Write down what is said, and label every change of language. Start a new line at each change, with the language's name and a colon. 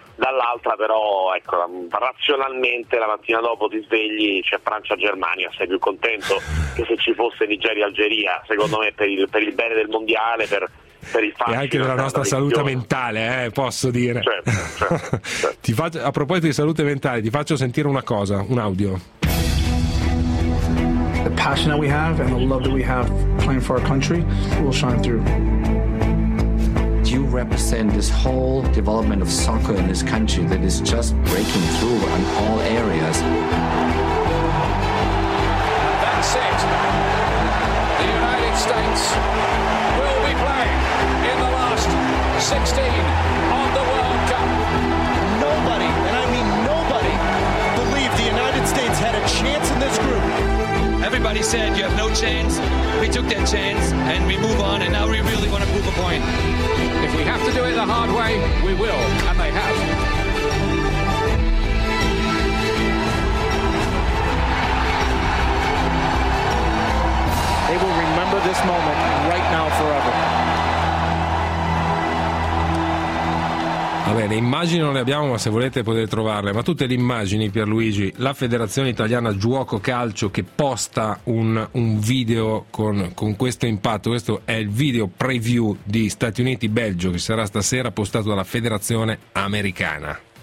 Italian: Dall'altra, però, ecco, razionalmente la mattina dopo ti svegli, c'è Francia-Germania, sei più contento che se ci fosse Nigeria-Algeria, secondo me per il bene del mondiale, per il fatto. E anche della nostra salute mentale, posso dire. Certo. Ti faccio, a proposito di salute mentale, ti faccio sentire una cosa, un audio.
English: The passion that we have and the love that we have playing for our country will shine through. You represent this whole development of soccer in this country that is just breaking through in all areas. And that's it. The United States will be playing in the last 16 of the World Cup. Nobody, and I mean nobody, believed the United States had a chance in this group. Everybody said you have no chance. We took that chance and we move on, and now we really want to prove a point. If we have to do it the hard way, we will, and they have. They will remember this moment right now forever.
Italian: Va bene, immagini non le abbiamo, ma se volete potete trovarle. Ma tutte le immagini, Pierluigi, la Federazione Italiana Giuoco Calcio che posta un video con questo impatto. Questo è il video preview di Stati Uniti-Belgio che sarà stasera postato dalla Federazione Americana.